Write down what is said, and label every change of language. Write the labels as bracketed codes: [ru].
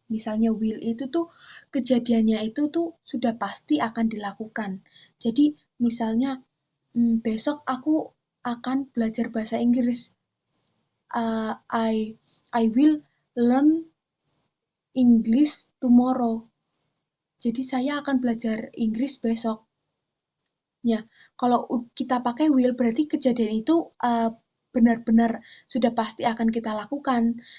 [id] Misalnya will itu tuh kejadiannya itu tuh sudah pasti akan dilakukan. Jadi misalnya besok aku akan belajar bahasa Inggris. [en] I will learn English tomorrow. [id] Jadi saya akan belajar Inggris besok. Ya, kalau kita pakai will berarti kejadian itu benar-benar sudah pasti akan kita lakukan.